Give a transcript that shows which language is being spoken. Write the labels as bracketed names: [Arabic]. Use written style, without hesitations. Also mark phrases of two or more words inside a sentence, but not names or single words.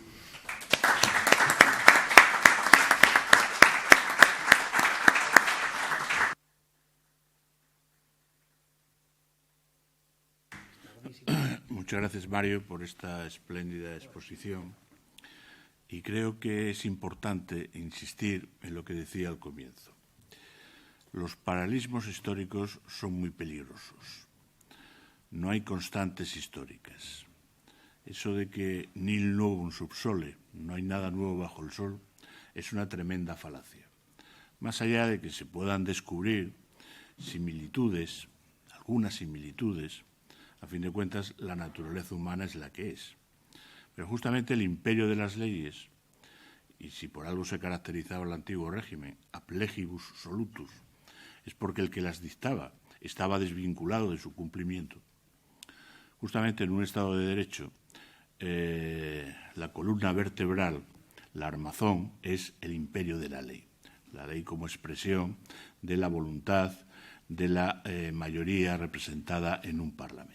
[Spanish] Muchas gracias, Mario, por esta espléndida exposición. Y creo que es importante insistir en lo que decía al comienzo. Los paralelismos históricos son muy peligrosos. No hay constantes históricas. Eso de que [Latin] nil novum sub sole, [Spanish] no hay nada nuevo bajo el sol, es una tremenda falacia. Más allá de que se puedan descubrir similitudes, algunas similitudes, a fin de cuentas la naturaleza humana es la que es. Pero justamente el imperio de las leyes, y si por algo se caracterizaba el antiguo régimen, [Latin] ab legibus solutus, [Spanish] es porque el que las dictaba estaba desvinculado de su cumplimiento. Justamente en un Estado de Derecho, la columna vertebral, la armazón, es el imperio de la ley como expresión de la voluntad de la mayoría representada en un Parlamento.